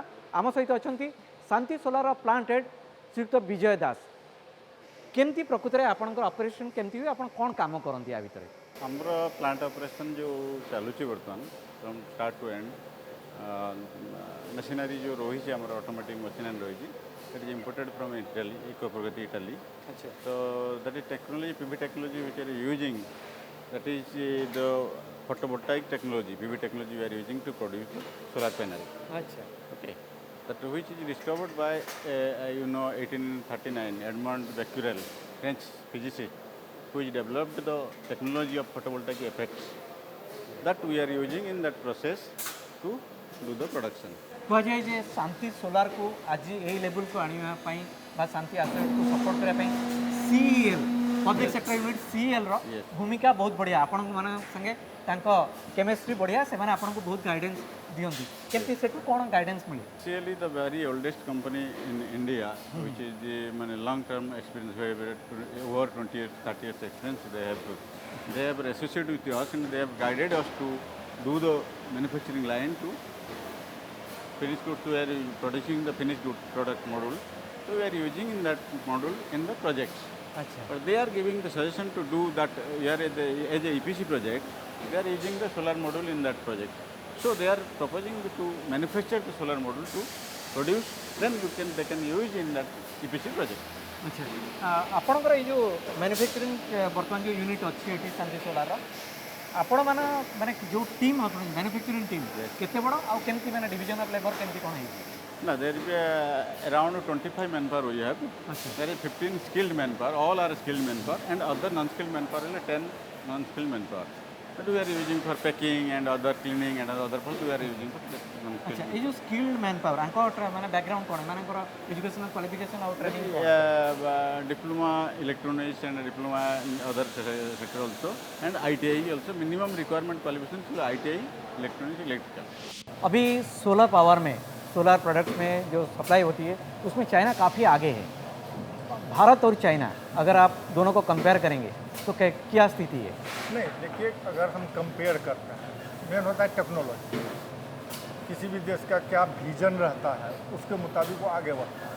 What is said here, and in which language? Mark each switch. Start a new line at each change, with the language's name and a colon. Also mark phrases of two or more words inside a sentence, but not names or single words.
Odia: ଆମ ସହିତ ଅଛନ୍ତି ଶାନ୍ତି ସୋଲାରର
English: plant head
Odia: ଶ୍ରୀଯୁକ୍ତ ବିଜୟ ଦାସ। କେମିତି ପ୍ରକୃତରେ ଆପଣଙ୍କର ଅପରେସନ୍ କେମିତି ହୁଏ, ଆପଣ କ'ଣ କାମ କରନ୍ତି ୟା ଭିତରେ? ଆମର
English: plant operation
Odia: ଯେଉଁ ଚାଲୁଛି ବର୍ତ୍ତମାନ
English: from start to end,
Odia: ମେସିନାରୀ ଯେଉଁ ରହିଛି ଆମର
English: automatic machinery
Odia: ରହିଛି,
English: that is imported from Italy, Ecoprogati Italy. So that is technology, PV technology which are using, that is the photovoltaic technology, PV technology we are using to produce the solar panel. Okay. That which is discovered by 1839 Edmond Becquerel, French physicist, which developed the technology of photovoltaic effects. That we are using in that process to do the production.
Odia: କୁହାଯାଏ ଯେ ଶାନ୍ତି ସୋଲାରକୁ ଆଜି ଏହି ଲେବୁଲକୁ ଆଣିବା ପାଇଁ ବା ଶାନ୍ତି ଆସେଟ୍କୁ ସପୋର୍ଟ କରିବା ପାଇଁ ସିଇଏଲ୍
English: public sector unit
Odia: ସିଇଏଲ୍ର ଭୂମିକା ବହୁତ ବଢ଼ିଆ, ଆପଣମାନଙ୍କ ସାଙ୍ଗେ ତାଙ୍କ କେମିଷ୍ଟ୍ରି ବଢ଼ିଆ, ସେମାନେ ଆପଣଙ୍କୁ ବହୁତ ଗାଇଡେନ୍ସ ଦିଅନ୍ତି। କେମିତି ସେଠୁ କ'ଣ ଗାଇଡେନ୍ସ ମିଳେ?
English: Actually the very oldest company in India, which is the long term experience, over 20 years, 30 years experience they have associated with us and they have guided us to do the manufacturing line to finished goods. We are producing the finished good product module, so we are using in that module in the projects. But they are giving the suggestion to do that here as a EPC project, they are using the solar module in that project. So they are proposing to manufacture the solar module to produce, then they can use in that EPC project.
Odia: ଆଚ୍ଛା, ଆପଣଙ୍କର ଏଇ ଯେଉଁ ମ୍ୟାନୁଫ୍ୟାକ୍ଚରିଂ ବର୍ତ୍ତମାନ ଯେଉଁ ୟୁନିଟ୍ ଅଛି ଏଠି ଶାନ୍ତି ସୋଲାରର, ଆପଣମାନେ ମାନେ ଯେଉଁ ଟିମ୍ ଅଛନ୍ତି
English: manufacturing team
Odia: କେତେ ବଡ଼ ଆଉ କେମିତି ମାନେ
English: division of labour
Odia: କେମିତି କ'ଣ ହେଇଛି?
English: No, there is around 25 manpower we have. There is 15 skilled manpower, all are skilled manpower, and other non-skilled manpower is 10 non-skilled manpower. that we are using for packing and other cleaning and other purpose we are using for
Hindi: अच्छा ये जो
English: skilled man power
Hindi: माने बैकग्राउंड कोन माने
English: educational qualification
Hindi: और ट्रेनिंग
English: diploma electronics and diploma in other sector also and ITI also minimum requirement qualification to ITI electronics electrical.
Hindi: अभी
English: solar power
Hindi: में
English: solar products
Hindi: में जो सप्लाई होती है उसमें चाइना काफ़ी आगे है। भारत और चाइना अगर आप दोनों को कंपेयर करेंगे तो क्या स्थिति है? नहीं देखिए, अगर हम कंपेयर करते हैं मेन होता है टेक्नोलॉजी। किसी भी देश का क्या विजन रहता है उसके मुताबिक वो आगे बढ़ता है।